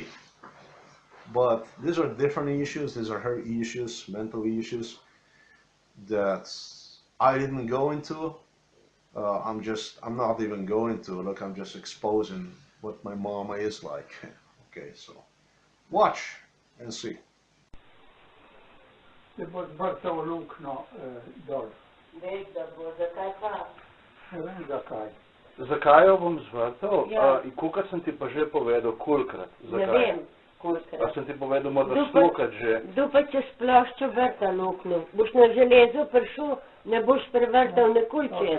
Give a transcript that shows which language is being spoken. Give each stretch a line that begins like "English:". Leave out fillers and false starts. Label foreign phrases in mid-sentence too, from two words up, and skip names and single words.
English: But these are different issues. These are her issues, mental issues that I didn't go into. I'm not even going to. Look, I'm just exposing what my mama is like. Okay, so watch and see.
Slovenian: Det bo zvrtal luknjo dol. Veš, da bo, zakaj pa? Ne vem zakaj. Zakaj jo bom zvrtal? Ja. In kolikor sem ti pa že povedal, kolikrat? Ne vem, kolikrat. A sem ti povedal morda 100-krat že? Kdo pa čez ploščo vrta luknjo? Boš na železo prišel, ne boš prevrtal nikoli čez.